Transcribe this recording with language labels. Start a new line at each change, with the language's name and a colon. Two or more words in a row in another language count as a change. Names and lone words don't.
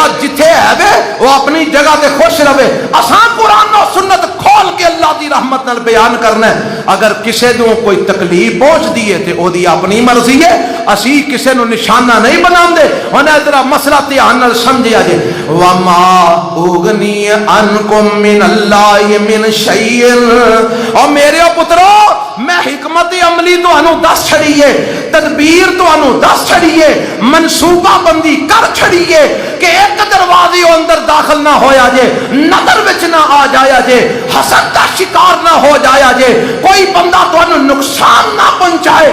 Punjabi: ਜਿੱਥੇ ਹੈ ਵੇ ਵੋ ਅਪਣੀ ਜਗ੍ਹਾ ਤੇ ਖੁਸ਼ ਰਹੇ ਅਸਾਂ ਕੁਰਾਨ ਔਰ ਸੁੰਨਤ ਖੋਲ ਕੇ ਅੱਲ੍ਹਾ ਦੀ ਰਹਿਮਤ ਨਾਲ ਬਯਾਨ ਕਰਨਾ ਹੈ ਅਗਰ ਕਿਸੀ ਨੂੰ ਕੋਈ ਤਕਲੀਫ ਪਹੁੰਚਦੀ ਹੈ ਤੇ ਓਦੀ ਅਪਣੀ ਮਰਜ਼ੀ ਹੈ ਅਸੀ ਕਿਸੀ ਨੂੰ ਨਿਸ਼ਾਨਾ ਨਹੀਂ ਬਣਾਂਦੇ ਹੁਣ ਜ਼ਰਾ ਮਸਲਾ ਧਿਆਨ ਨਾਲ ਸਮਝਿਆ ਜੇ
Arabic: وما أغني عنكم من الله من شيء
Punjabi: ਔਰ ਮੇਰੇ ਪੁੱਤਰੋ ਮੈਂ ਹਿਕਮਤ ਅਮਲੀ ਤੁਹਾਨੂੰ ਦੱਸ ਛੱਡੀਏ ਤਦਬੀਰ ਤੁਹਾਨੂੰ ਦੱਸ ਛੱਡੀਏ ਮਨਸੂਬਾ ਬੰਦੀ ਕਰ ਛੱਡੀਏ ਕਿ ਏਕ ਦਰਵਾਜ਼ੇ ਅੰਦਰ ਦਾਖ਼ਿਲ ਨਾ ਹੋਇਆ ਜੇ ਨਜ਼ਰ ਵਿਚ ਨਾ ਆ ਜਾਇਆ ਜੇ ਹਸਦ ਕਾ ਸ਼ਿਕਾਰ ਨਾ ਹੋ ਜਾਇਆ ਜੇ ਕੋਈ ਬੰਦਾ ਤੁਹਾਨੂੰ ਨੁਕਸਾਨ ਨਾ ਪਹੁੰਚਾਏ